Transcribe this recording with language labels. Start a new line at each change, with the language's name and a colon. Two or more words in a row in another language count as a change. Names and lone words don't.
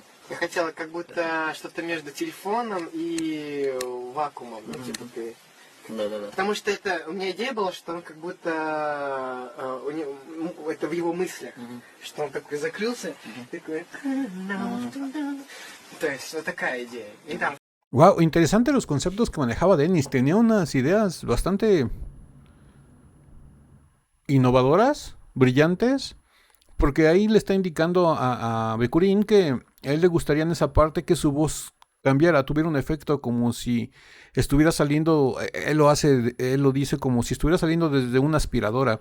Russian: Я хотела как будто что-то между телефоном и вакуумом. Ну, типа ты... Да. Потому что у меня идея была, что он как будто это в его мыслях, что он такой закрылся, такой. То есть вот такая идея. И там
Spanish: Wow, interesante los conceptos que manejaba Dennis. Tenía unas ideas bastante innovadoras, brillantes, porque ahí le está indicando a Bekurin que a él le gustaría en esa parte que su voz cambiara, tuviera un efecto como si estuviera saliendo, él lo dice como si estuviera saliendo desde una aspiradora.